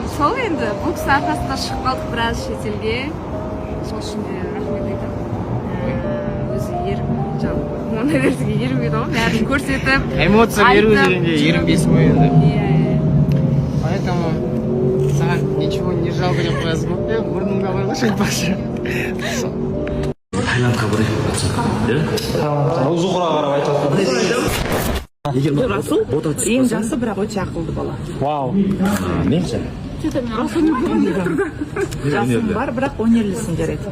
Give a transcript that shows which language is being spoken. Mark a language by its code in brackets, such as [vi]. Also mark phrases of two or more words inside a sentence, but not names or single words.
[kk] Сол енді бұл кісі арқасында шығып қалдық біраз шетелге. Сол үшін де рахмет айтамын. Өзі ерім жалпы. Ондай нәрсеге ерінбейді ғой, бәрін көрсетіп. Эмоция беру дегенде ерінбейсің ғой енді. Иә. Поэтому саған [ru] ничего не жалко [kk] деп қоясың ғой. Мұрныңда бар ғой айтпақшы. Тайландқа барайық деп жатсақ, иә? Зухраға қарап айтып Егер Расул бота түспесе, ең жасы бірақ өте ақылды бала. Вау. мен ше. Жасың бар, бірақ өнерлісің жарайды.